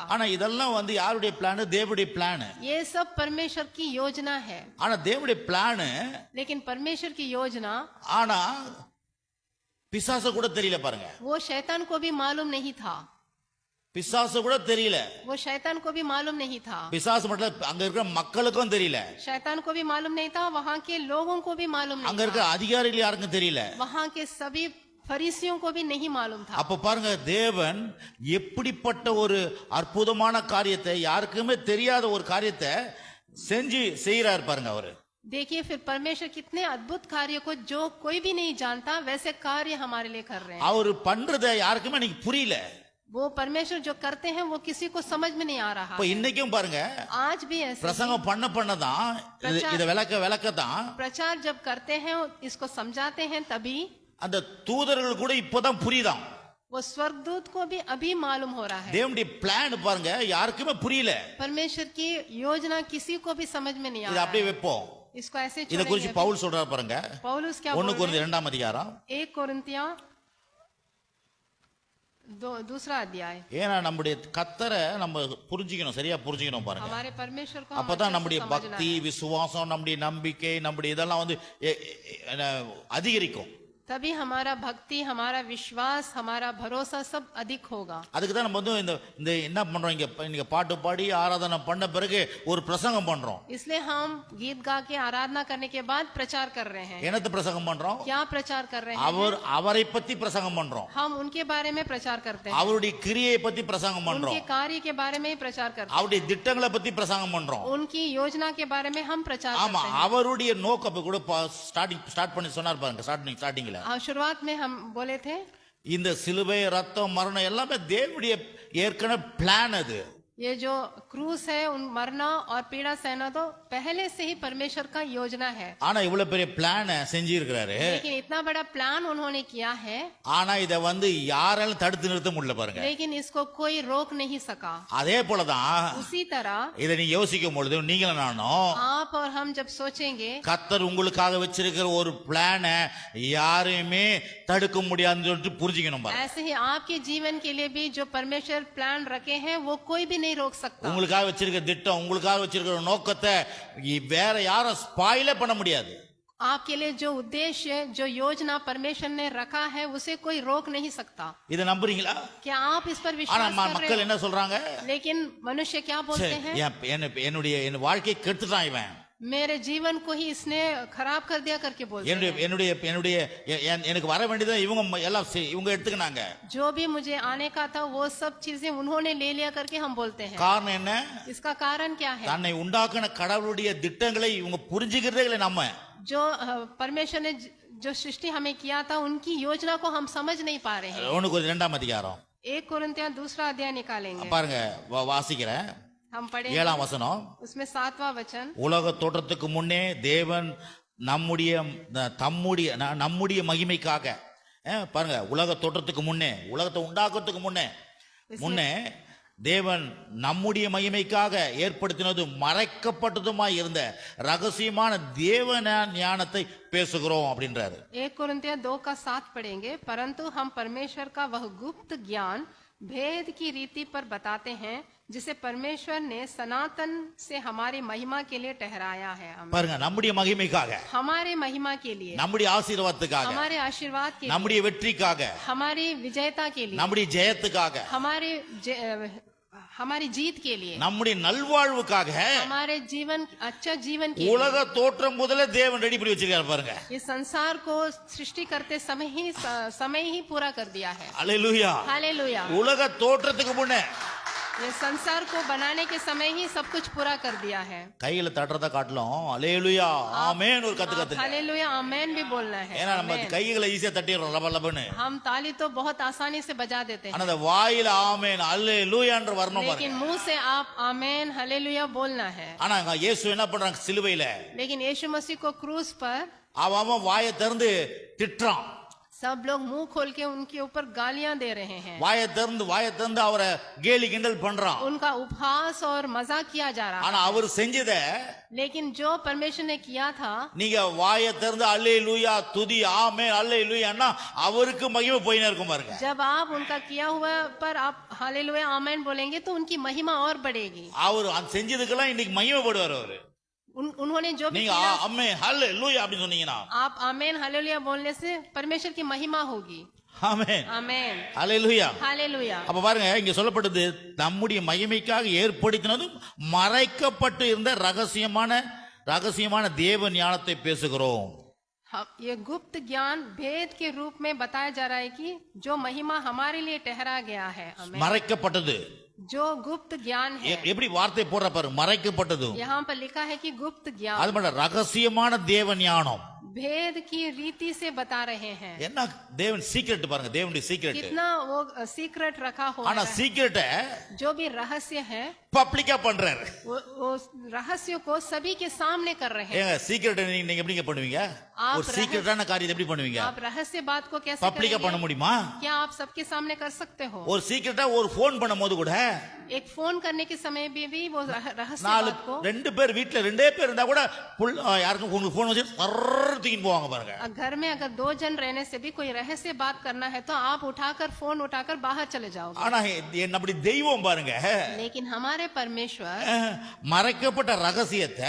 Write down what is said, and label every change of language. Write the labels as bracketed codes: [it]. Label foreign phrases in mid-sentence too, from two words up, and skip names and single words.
[ta] ஆனா இதெல்லாம் யாருடைய பிளான்? தேவனுடைய பிளான். [hi] ये सब परमेश्वर की योजना है। [ta] ஆனா தேவனுடைய பிளான், [hi] लेकिन परमेश्वर की योजना [ta] ஆனா பிசாசு கூட தெரியல பாருங்க. [hi] वो शैतान को भी मालूम नहीं था, [ta] பிசாசு கூட தெரியல, [hi] वो शैतान को भी मालूम नहीं था, [ta] பிசாசு மட்டும் அங்க இருக்கிற மக்களுக்கும் தெரியல, [hi] शैतान को भी मालूम नहीं था, वहाँ के लोगों को भी मालूम [ta] அங்க [hi] नहीं [ta] இருக்கிற [hi] था, [ta] அதிகாரிகள் யாருக்கும் தெரியல. [hi] वहाँ के सभी फरीसियों को भी नहीं मालूम था। [ta] அப்ப பாருங்க, தேவன் எப்படிப்பட்ட ஒரு அற்புதமான காரியத்தை, யாருக்குமே தெரியாத ஒரு காரியத்தை செய்யறாரு பாருங்க. அவரு [hi] देखिए फिर परमेश्वर कितने अद्भुत कार्य को जो कोई भी नहीं जानता वैसे कार्य हमारे लिए कर रहे हैं। [ta] அவர் பண்றதை யாருக்குமே இன்னைக்கு புரியல. [hi] वो परमेश्वर जो करते हैं वो किसी को समझ में नहीं आ रहा। [ta] இப்ப இன்னைக்கும் பாருங்க, [hi] आज भी ऐसे [ta] பிரசங்கம் பண்ணதான் இத விளக்கதான், [hi] प्रचार जब करते हैं इसको समझाते हैं तभी [ta] அந்த தூதர்கள் கூட இப்பதான் புரியுதாம். [hi] वो स्वर्गदूत को भी अभी मालूम हो रहा है। [ta] தேவனுடைய பிளான் பாருங்க யாருக்குமே புரியல. [hi] परमेश्वर की योजना किसी को भी समझ में नहीं आ [ta] இத [hi] रहा [ta] அப்படியே [hi] है। [ta] வைப்போம். [hi] इसको ऐसे [ta] இத குறித்து [hi] छोड़ेंगे। [ta] பவுல் சொல்றாரு பாருங்க, [hi] पौलुस क्या 1 बोल रहे हैं? [ta] கொரிந்தியர் 2 அதிகாரம் [hi] 1 कोरिन्थियों दूसरा अध्याय। [ta] ஏன்னா நம்முடைய கத்தரை நம்ம புரிஞ்சுக்கணும், சரியா புரிஞ்சுக்கணும் பாருங்க. [hi] हमारे परमेश्वर को हम [ta] அப்பதான் [hi] अच्छे से [ta] நம்முடைய [hi] समझना [ta] பக்தி, [hi] है। [ta] விசுவாசம், நம்முடைய நம்பிக்கை, நம்முடைய இதெல்லாம் வந்து அதிகரிக்கும். [hi] तभी हमारा भक्ति, हमारा विश्वास, हमारा भरोसा सब अधिक होगा। [ta] அதுக்கு தான் நம்ம வந்து இந்த என்ன பண்றோம், இங்க பாட்டு பாடி ஆராதனை பண்ண பிறகு ஒரு பிரசங்கம் பண்றோம். [hi] इसलिए हम गीत गा के आराधना करने के बाद प्रचार कर रहे हैं। [ta] என்னத்த பிரசங்கம் பண்றோம்? [hi] क्या प्रचार कर रहे हैं? [ta] அவரை பத்தி பிரசங்கம் பண்றோம். [hi] हम उनके बारे में प्रचार करते हैं। [ta] அவருடைய கிரியையை பத்தி பிரசங்கம் பண்றோம். [hi] उनके कार्य के बारे में ही प्रचार करते हैं। [ta] அவருடைய திட்டங்களை பத்தி பிரசங்கம் பண்றோம். [hi] उनकी योजना के बारे में हम प्रचार [ta] ஆமா, [hi] करते हैं। [ta] அவருடைய நோக்கம் கூட ஸ்டார்ட் பண்ணி சொன்னார் பாருங்க. ஸ்டார்டிங்ல [hi] शुरुआत में हम बोले थे [ta] இந்த சிலுவை, ரத்தம், மரணம் எல்லாமே தேவனுடைய ஏற்கனவே பிளான். அது [hi] ये जो क्रूस है, उन मरना और पीड़ा सहना तो पहले से ही परमेश्वर का योजना है। [ta] ஆனா இவ்வளவு பெரிய பிளான் செஞ்சு இருக்கிறாரு. [hi] लेकिन इतना बड़ा प्लान उन्होंने किया है, [ta] ஆனா இத வந்து யாராலும் தடுத்து நிறுத்த முடியல பாருங்க. [hi] लेकिन इसको कोई रोक नहीं सका। [ta] அதே போலதான் [hi] उसी तरह [ta] இதை நீ யோசிக்கும் பொழுது நீங்களும் நானும் [hi] आप और हम जब सोचेंगे [ta] கர்த்தர் உங்களுக்காக வச்சிருக்கிற ஒரு பிளானை யாரையுமே தடுக்க முடியாதுன்னு சொல்லிட்டு புரிஞ்சுக்கணும் பாருங்க. [hi] ऐसे ही आपके जीवन के लिए भी जो परमेश्वर प्लान रखे हैं वो कोई भी नहीं रोक सकता। [ta] உங்களுக்காக வச்சிருக்கிற திட்டம், உங்களுக்காக வச்சிருக்கிற நோக்கத்தை வேற யாரும் ஸ்பாயிலே பண்ண முடியாது. [hi] आपके लिए जो उद्देश्य, जो योजना परमेश्वर ने रखा है, उसे कोई रोक नहीं सकता। [ta] இதை நம்புறீங்களா? [hi] क्या आप इस पर [ta] ஆனா [hi] विश्वास कर रहे [ta] மக்கள் [hi] हैं? [ta] என்ன சொல்றாங்க? [hi] लेकिन मनुष्य क्या बोलते हैं? [ta] என் வாழ்க்கையை கெடுத்துட்டான் இவன், [hi] मेरे जीवन को ही इसने खराब कर दिया करके बोलते हैं। [ta] எனக்கு வர வேண்டியதை இவங்க எல்லாம் இவங்க எடுத்துக்கினாங்க. [hi] जो भी मुझे आने का था वो सब चीजें उन्होंने ले लिया करके हम बोलते हैं। [ta] காரணம் என்ன? [hi] इसका कारण क्या है? [ta] தன்னை உண்டாக்கின கடவுளுடைய திட்டங்களை இவங்க புரிஞ்சுக்கிறதே இல்லை. நம்ம [hi] जो परमेश्वर ने जो सृष्टि हमें किया था, उनकी योजना को हम समझ नहीं पा रहे हैं। [ta] 1 அதிகாரம் [hi] 1 कोरिन्थियों 2 अध्याय निकालेंगे, [ta] பாருங்க, வாசிக்கிறேன். [hi] हम पढ़ेंगे [ta] 7 வசனம். [hi] उसमें 7वां वचन। [ta] உலக தோற்றத்துக்கு முன்னே தேவன் நம்முடைய மகிமைக்காக, பாருங்க, உலக தோற்றத்துக்கு முன்னே, உலகத்தை உண்டாக்குறதுக்கு முன்னே தேவன் நம்முடைய மகிமைக்காக ஏற்படுத்தினது மறைக்கப்பட்டதுமாய் இருந்த ரகசியமான தேவ ஞானத்தை பேசுகிறோம் அப்படின்றாரு. [hi] 1 कोरिन्थियों 2 का 7 पढ़ेंगे। परंतु हम परमेश्वर का वह गुप्त ज्ञान भेद की रीति पर बताते हैं, जिसे परमेश्वर ने सनातन से हमारी महिमा के लिए ठहराया है। [ta] பாருங்க, நம்முடைய மகிமைக்காக, [hi] हमारे महिमा के लिए, [ta] நம்முடைய ஆசீர்வாதத்துக்காக, [hi] हमारे आशीर्वाद के लिए, [ta] நம்முடைய வெற்றிக்காக, [hi] हमारी विजयता के लिए, [ta] நம்முடைய ஜெயத்துக்காக, [hi] हमारी जीत के लिए, [ta] நம்முடைய நல்வாழ்வுக்காக, [hi] हमारे जीवन अच्छा जीवन के [ta] உலக தோற்றம் முதல்ல தேவன் ரெடி பண்ணி வச்சிருக்காரு பாருங்க. [hi] इस संसार को सृष्टि करते समय ही पूरा कर दिया है। [ta] அல்லேலூயா, [hi] हालेलुया। [ta] உலக தோற்றத்துக்கு முன்னே [hi] ये संसार को बनाने के समय ही सब कुछ पूरा कर दिया है। [ta] கையில தட்டுறத காட்டலும் அல்லேலூயா ஆமென் ஒரு கத்துங்க. [hi] हालेलुया आमेन भी बोलना है। [ta] ஏன்னா நம்ம கைகளை ஈஸியா தட்டிடுறோம் லபலபன்னு. [hi] हम ताली तो बहुत आसानी से बजा देते हैं, [ta] ஆனா அந்த வாயில ஆமென் அல்லேலூயான்ற வரணும் பாருங்க. [hi] लेकिन मुंह से आप आमेन हालेलुया बोलना है। [ta] ஆனா இயேசு என்ன பண்றாங்க சிலுவையில? [hi] लेकिन यीशु मसीह को क्रूस पर [ta] அவன் வாயை திறந்து திட்டுறான். [hi] सब लोग मुंह खोल के उनके ऊपर गालियां दे रहे हैं। [ta] வாயை திறந்து அவரை கேலி கிண்டல் பண்றான். [hi] उनका उपहास और मजाक किया जा रहा है। [ta] ஆனா அவர் செஞ்சத, [hi] लेकिन जो परमेश्वर ने किया था, [ta] நீங்க வாயை திறந்து அல்லேலூயா துதி ஆமென் அல்லேலூயான்னா அவருக்கு மகிமை போயினே இருக்கும் பாருங்க. [hi] जब आप उनका किया हुआ पर आप हालेलुया आमेन बोलेंगे तो उनकी महिमा और बढ़ेगी। [ta] அவர் செஞ்சதுக்கெல்லாம் இன்னைக்கு மகிமைப்படுவார் அவரு. [hi] उन्होंने जो भी [ta] நீங்க [hi] किया, [ta] ஆமென் ஹல்லேலூயா அப்படி சொன்னீங்கன்னா [hi] आप आमेन हालेलुया बोलने से परमेश्वर की महिमा होगी। [ta] ஆமென் [hi] आमेन [ta] ஹல்லேலூயா. [hi] हालेलुया। [ta] அப்ப பாருங்க, இங்க சொல்லப்பட்டது நம்முடைய மகிமைக்காக ஏற்படுத்தினதும் மறைக்கப்பட்டு இருந்த ரகசியமான தேவ ஞானத்தை பேசுகிறோம். [hi] ये गुप्त ज्ञान भेद के रूप में बताया जा रहा है कि जो महिमा हमारे लिए ठहरा गया है। आमेन। [ta] மறைக்கப்பட்டது, [hi] जो गुप्त ज्ञान है, [ta] எப்படி வார்த்தை போடுற பாரு, மறைக்கப்பட்டது. [hi] यहाँ पर लिखा है कि गुप्त ज्ञान, [ta] அது மட்டும் ரகசியமான தேவ ஞானம். [hi] भेद की रीति से बता रहे हैं। [ta] என்ன தேவன் சீக்ரெட் பாருங்க, தேவனுடைய சீக்ரெட். [hi] कितना वो सीक्रेट रखा हो, [ta] ஆனா சீக்ரெட்ட [hi] जो भी रहस्य है [ta] பப்ளிக்கா பண்றாரு. [hi] वो रहस्य को सभी के सामने कर रहे हैं। [ta] ஏங்க சீக்ரெட் நீங்க எப்படிங்க பண்ணுவீங்க? ஒரு சீக்ரெட்டான காரியத்தை எப்படி பண்ணுவீங்க? [hi] आप रहस्य बात को कैसे [ta] பப்ளிக்கா பண்ண முடியுமா? [hi] क्या आप सबके सामने कर सकते हो? [ta] ஒரு சீக்ரெட்டா ஒரு போன் பண்ணும்போது கூட [hi] एक फोन करने के समय भी वो रहस्य बात को, [ta] 2 பேர் வீட்ல 2 பேர் இருந்தா கூட யாருக்கும் உங்களுக்கு போன் வச்சு தூக்கிட்டு போவாங்க பாருங்க. [hi] घर में अगर 2 जन रहने से भी कोई रहस्य बात करना है तो आप उठाकर फोन उठाकर बाहर चले जाओगे। [ta] ஆனா நம்முடைய தெய்வம் பாருங்க, [hi] लेकिन हमारे परमेश्वर [ta] மறைக்கப்பட்ட ரகசியத்தை,